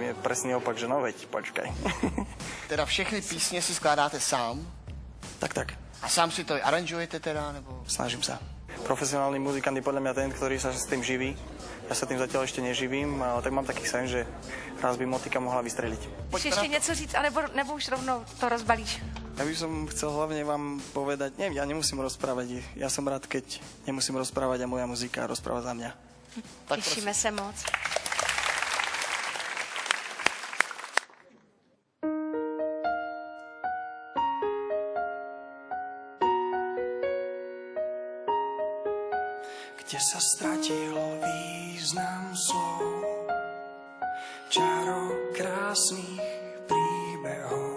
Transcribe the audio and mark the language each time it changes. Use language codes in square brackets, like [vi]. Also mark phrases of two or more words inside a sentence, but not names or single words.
[sk] Je presný opak, že no veď, počkaj. [cs] Teda všechny písně si skládáte sám? Tak. A sám si to aranžujete teda, nebo? [sk] Snažím sa. Profesionálny muzikant je podľa mňa ten, ktorý sa s tým živí. Ja sa tým zatiaľ ešte neživím, ale tak mám taký sen, že raz by motika mohla vystreliť. [cs] Chceš ještě něco říct, nebo už rovnou to rozbalíš? [sk] Ja by som chcel hlavne vám povedať, ja nemusím rozprávať, ja som rád, keď nemusím rozprávať a moja muzika rozpráva za mňa. Tak [cs] Těšíme se moc. [sk] Kde sa stratil význam slov, čaro krásnych príbehov.